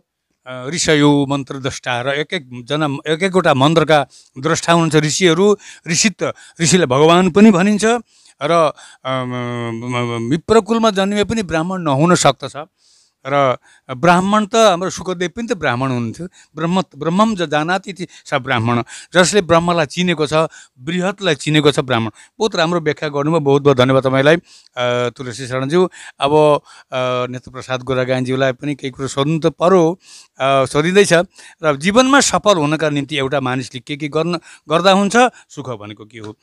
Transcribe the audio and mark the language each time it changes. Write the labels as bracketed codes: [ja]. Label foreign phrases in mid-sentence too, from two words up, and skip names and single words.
[sa] ऋषयो मन्त्र द्रष्टा [ne] र एक एकवटा मन्त्रका द्रष्टा हुनुहुन्छ ऋषिहरू। ऋषिलाई भगवान पनि भनिन्छ र विप्रकुलमा जन्मे पनि ब्राह्मण नहुन सक्दछ। र ब्राह्मण त हाम्रो शुकदेव पनि त ब्राह्मण हुनुहुन्थ्यो। [sa] ब्रह्मम ज जानाति स ब्राह्मण, [ne] जसले ब्रह्मलाई चिनेको छ, बृहतलाई चिनेको छ ब्राह्मण। बहुत राम्रो व्याख्या गर्नुभयो, बहुत बहुत धन्यवाद तपाईँलाई तुलसी शरणज्यू। अब नेत्रप्रसाद गोरागाईज्यूलाई पनि केही कुरो सोध्नु त पर्यो, सोधिँदैछ। र जीवनमा सफल हुनका निम्ति एउटा मानिसले के गर्दा हुन्छ, सुख भनेको के हो?